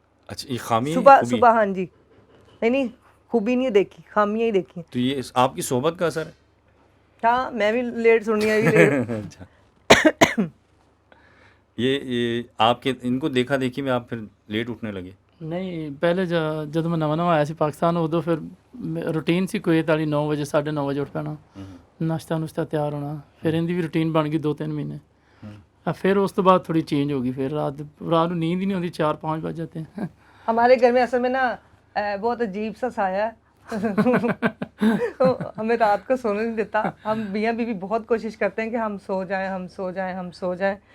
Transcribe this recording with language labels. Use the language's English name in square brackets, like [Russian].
[Hindi] अच्छा, ये खामी सुबह हाँ जी। नहीं, खूबी नहीं देखी, खामियाँ ही देखी। तो ये आपकी सोहबत का असर है? हाँ, मैं भी लेट सुनी है लेट। अच्छा। ये आपके इनको देखा देखी में आप फिर लेट उठने लगे? [Punjabi] ਨਹੀਂ ਪਹਿਲੇ ਜਦੋਂ ਮੈਂ ਨਵਾਂ ਆਇਆ ਸੀ ਪਾਕਿਸਤਾਨ, ਉਦੋਂ ਫਿਰ ਰੂਟੀਨ ਸੀ ਕੁਵੈਤ ਵਾਲੀ 9 ਵਜੇ 9:30 ਵਜੇ ਉੱਠ ਪੈਣਾ, ਨਾਸ਼ਤਾ ਨੁਸ਼ਤਾ ਤਿਆਰ ਹੋਣਾ, ਫਿਰ ਇਹਦੀ ਵੀ ਰੂਟੀਨ ਬਣ ਗਈ 2-3 ਮਹੀਨੇ। [Hindi] फिर उस तो बाद थोड़ी चेंज होगी, फिर रात रात को नींद ही नहीं होती, 4-5 बज जाते हैं। हमारे घर में असल में ना बहुत अजीब सा साया है तो हमें रात को सोने नहीं देता। हम मियाँ बीवी बहुत कोशिश करते हैं कि हम सो जाएं, हम सो जाएं, हम सो जाएं।